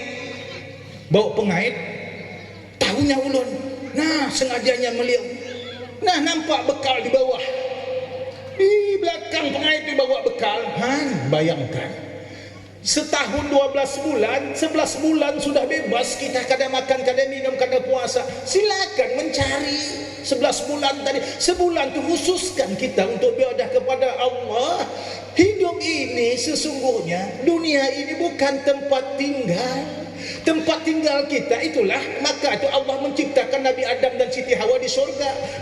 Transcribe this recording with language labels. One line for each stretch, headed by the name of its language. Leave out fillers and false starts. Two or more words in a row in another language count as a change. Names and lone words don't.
Banjar: Bawa pengait, tahunya ulun.
Indonesian: Nah, sengajanya melihat. Nah, nampak bekal di bawah. Di belakang pengait itu bawa bekal. Bayangkan. Setahun 12 bulan, 11 bulan sudah bebas, kita kada makan, kada minum, kada puasa. Silakan mencari 11 bulan tadi. Sebulan itu khususkan kita untuk beribadah kepada Allah. Hidup ini sesungguhnya, dunia ini bukan tempat tinggal. Tempat tinggal kita itulah, maka itu Allah menciptakan Nabi Adam dan Siti Hawa di surga.